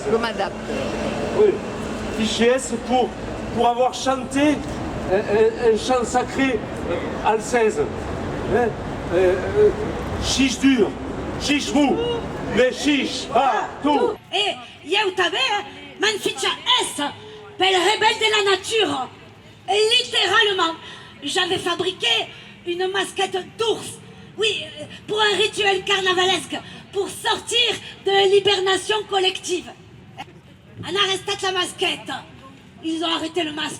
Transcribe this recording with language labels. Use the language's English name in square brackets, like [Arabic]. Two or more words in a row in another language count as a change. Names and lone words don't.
[French] Je m'adapte. Oui, fichier S pour avoir chanté un chant sacré al 16. Hein? Chiche dur, chiche mou, mais chiche pas tout. [Occitan] Et eu també m'han fitxa S pel [French] rebelle de la nature. Et littéralement, j'avais fabriqué une masquette d'ours. Oui, pour un rituel carnavalesque, pour sortir de l'hibernation collective. On a arrêté la masquette. Ils ont arrêté le masque.